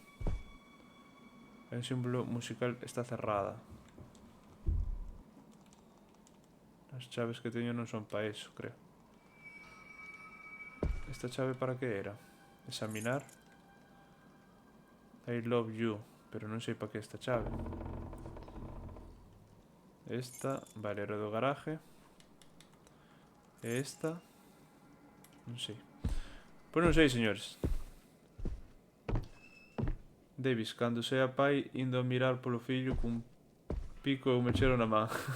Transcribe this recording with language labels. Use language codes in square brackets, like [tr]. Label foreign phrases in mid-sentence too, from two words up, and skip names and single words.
[es] El símbolo musical está cerrada. [gl] As chaves que teño non son para eso, creo. Esta chave para que era? Examinar. [en] I love you. [gl] Pero non sei para que esta chave. Esta, vale, era do garaje. E esta non sei. Pois non sei, señores. Davis, cando sea pai, indo a mirar polo fillo cun pico e un mechero na man.